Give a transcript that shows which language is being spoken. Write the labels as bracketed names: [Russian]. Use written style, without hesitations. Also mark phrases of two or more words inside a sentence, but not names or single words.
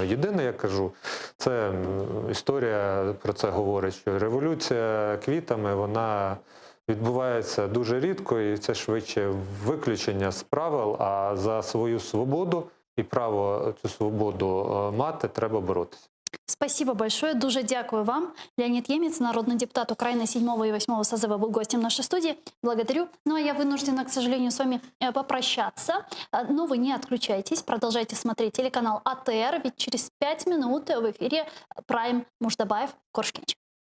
[Ukrainian] Єдине, я кажу, це історія про це говорить, що революція квітами, вона відбувається дуже рідко, і це швидше виключення з правил, а за свою свободу і право цю свободу мати треба боротися. [Russian] Спасибо большое. [Ukrainian] Дуже дякую вам. [Russian] Леонид Емец, народный депутат Украины 7 и 8 созыва, был гостем нашей студии. Благодарю. А я вынуждена, к сожалению, с вами попрощаться. Но вы не отключайтесь. Продолжайте смотреть телеканал АТР, ведь через 5 минут в эфире Прайм Муждабаев Коршкевич.